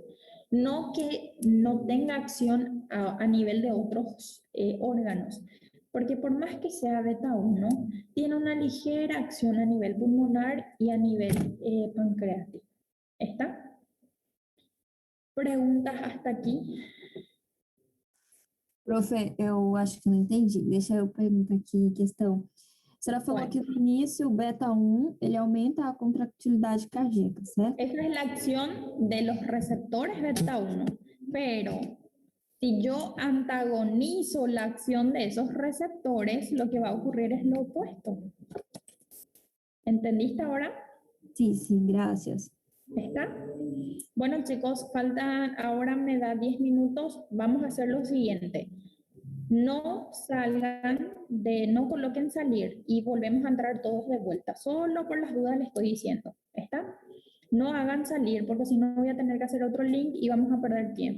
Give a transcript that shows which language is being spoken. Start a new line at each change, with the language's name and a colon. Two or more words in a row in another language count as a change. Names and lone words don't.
Spanish: No que no tenga acción a nivel de otros órganos, porque por más que sea beta 1, tiene una ligera acción a nivel pulmonar y a nivel pancreático. ¿Está? ¿Preguntas hasta aquí?
Portuguese: Profe, eu acho que não entendi. Deixa eu perguntar aqui a questão. A senhora falou Pode. que no início o beta 1 ele aumenta a contractilidade cardíaca, certo?
Spanish: Esa es la acción de los receptores beta 1, pero si yo antagonizo la acción de esos receptores, lo que va a ocurrir es lo opuesto. ¿Entendiste ahora?
Portuguese: Sim, sim, graças.
Spanish: ¿Está? Bueno, chicos, faltan, ahora me da 10 minutos. Vamos a hacer lo siguiente. No salgan no coloquen salir y volvemos a entrar todos de vuelta. Solo por las dudas les estoy diciendo. ¿Está? No hagan salir porque si no voy a tener que hacer otro link y vamos a perder tiempo.